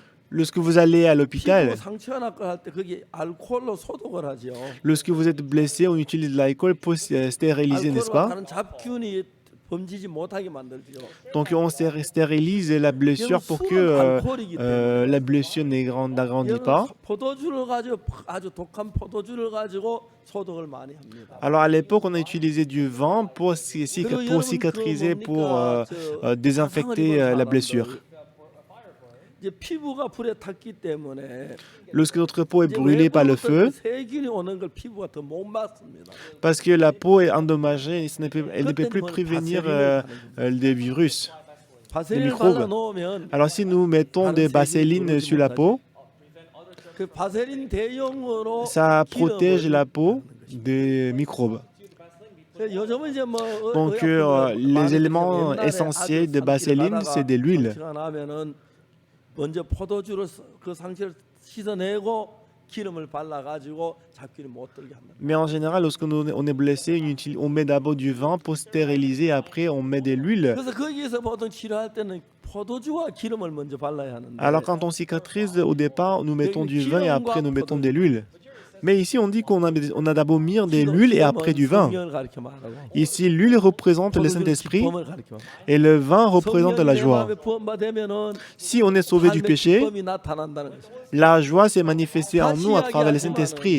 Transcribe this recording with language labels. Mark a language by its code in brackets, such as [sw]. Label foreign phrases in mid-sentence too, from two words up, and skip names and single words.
[fr] Lorsque vous allez à [ko] 피부 [fr] l'hôpital, [ko] 상처가 났고 할 때 거기 알코올로 소독을 하죠. [fr] lorsque vous êtes blessé, on utilise de l'alcool pour stériliser, n'est-ce [ko] 알코올과 [fr] pas? [ko] 다른 잡균이 범지지 못하게 만들죠. [fr] Donc on stérilise la blessure pour que la blessure n'agrandit pas. [ko] 포도주를 가지고 아주 독한 포도주를 가지고 소독을 많이 합니다. [fr] Alors à l'époque, on a utilisé du vin pour cicatriser, pour désinfecter la blessure. [ko] 이제 피부가 불에 탔기 때문에 [fr] Lorsque notre peau est [ko] 이제 [fr] brûlée par le feu, [ko] 세균이 오는 걸 피부가 더 못 막습니다. [fr] parce que la peau est endommagée, elle ne peut plus prévenir des virus, des [ko] 바세린을 [fr] microbes. [ko] 발라놓으면 [fr] Alors si nous mettons des vaselines sur la peau, [ko] 그 바세린 대용으로 [fr] ça protège [ko] 기름을 [fr] la peau des microbes. [ko] 요즘은 이제 뭐 [fr] Donc les éléments essentiels de vaseline, c'est de l'huile. [ko] 상처가 나면은 먼저 포도주로 그 상처를 씻어내고 기름을 발라가지고 잡균이 못 들게 합니다. [fr] Mais en général, lorsque on est blessé, on met d'abord du vin pour stériliser, après on met de l'huile. [ko] 그래서 거기에서 보통 치료할 때는 포도주와 기름을 먼저 발라야 하는데. [fr] Alors quand on cicatrise, au départ, nous mettons du vin et après nous mettons de l'huile. Mais ici, on dit qu'on a d'abord mis de l'huile et après du vin. Ici, l'huile représente le Saint-Esprit et le vin représente la joie. Si on est sauvé du péché, la joie s'est manifestée en nous à travers le Saint-Esprit.